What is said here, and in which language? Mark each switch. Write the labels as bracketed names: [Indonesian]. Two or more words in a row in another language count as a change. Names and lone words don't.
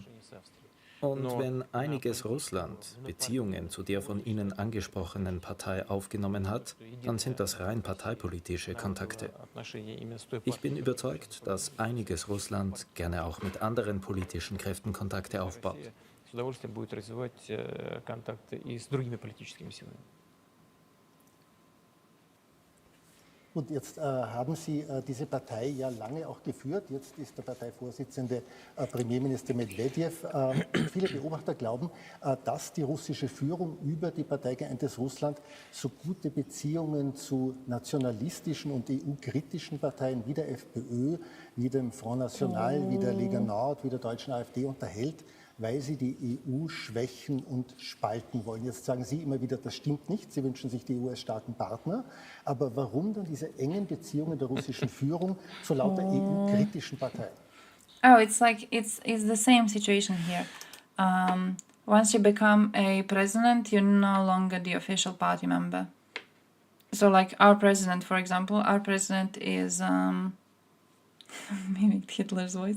[German] Und wenn Einiges Russland Beziehungen zu der von Ihnen angesprochenen Partei aufgenommen hat, dann sind das rein parteipolitische Kontakte. Ich bin überzeugt, dass Einiges Russland gerne auch mit anderen politischen Kräften Kontakte aufbaut. [Russian] С удовольствием будет развивать контакты и с другими политическими силами. [German] Und jetzt haben Sie diese Partei ja lange auch geführt. Jetzt ist der Parteivorsitzende Premierminister Medvedev. Viele Beobachter glauben, dass die russische Führung über die Partei Geeintes Russland so gute Beziehungen zu nationalistischen und EU-kritischen Parteien wie der FPÖ, wie dem Front National, wie der Lega Nord, wie der deutschen AfD unterhält, weil sie die EU schwächen und spalten wollen. Jetzt sagen Sie immer wieder, das stimmt nicht. Sie wünschen sich die EU als starken Partner. Aber warum dann diese engen Beziehungen der russischen Führung zu lauter EU-kritischen Parteien? [English] Oh, it's like it's the same situation here. Once you become a president, you're no longer the official party member. So, like our president, for example, our president is mimicked Hitler's voice.